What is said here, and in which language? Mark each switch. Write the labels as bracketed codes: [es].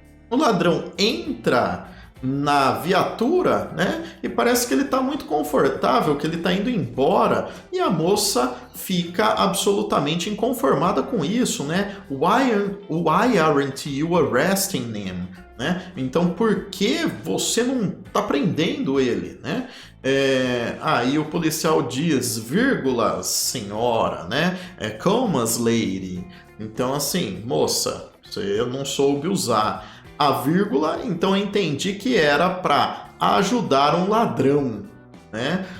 [pt] O ladrão entra na viatura, né, e parece que ele está muito confortável, que ele está indo embora, e a moça fica absolutamente inconformada com isso, né? [en] Why aren't you arresting him? [pt] Né? Então, por que você não está prendendo ele? Né? Aí o policial diz, vírgula, senhora, né? [en] Comas lady. [pt] Então, assim, moça, você não soube usar a vírgula, então eu entendi que era para ajudar um ladrão, né?